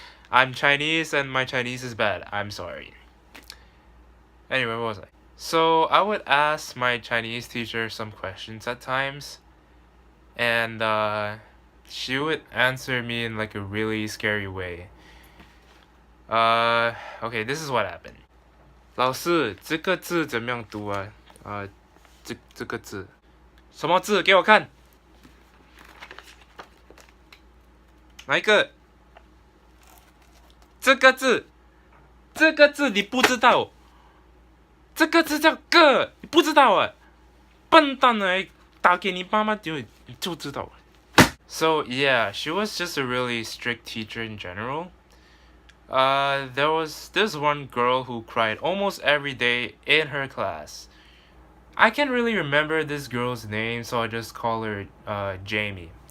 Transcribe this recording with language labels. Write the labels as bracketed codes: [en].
[en] I'm Chinese and my Chinese is bad. I'm sorry. Anyway, what was I? So I would ask my Chinese teacher some questions at times, and she would answer me in like a really scary way. Okay, this is what happened. [zh] 老师，这个字怎么样读啊？这个字，什么字？给我看，哪一个？这个字，这个字你不知道？这个字叫个，你不知道啊？笨蛋啊！打给你妈妈就知道了。 [en] So yeah, she was just a really strict teacher in general. There was this one girl who cried almost every day in her class. I can't really remember this girl's name, so I just call her Jamie.